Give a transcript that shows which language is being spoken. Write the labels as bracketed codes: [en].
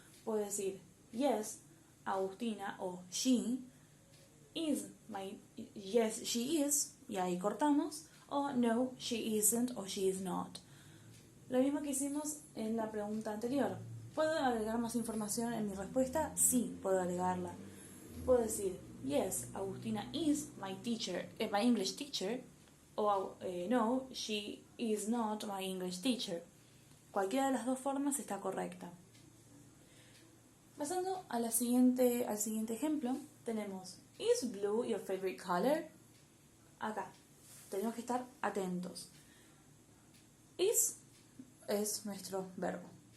[es] Puedo decir [en] yes, [es] Agustina o [en] she is yes, she is, [es] y ahí cortamos, o [en] no, she isn't [es] o [en] she is not. [es] Lo mismo que hicimos en la pregunta anterior. ¿Puedo agregar más información en mi respuesta? Sí, puedo agregarla. Puedo decir, [en] yes, Agustina is my teacher, my English teacher, [es] o [en] no, she is not my English teacher. [es] Cualquiera de las dos formas está correcta. Pasando al siguiente ejemplo, tenemos, [en] ¿is blue your favorite color? [es] Acá, tenemos que estar atentos. Is es nuestro verbo.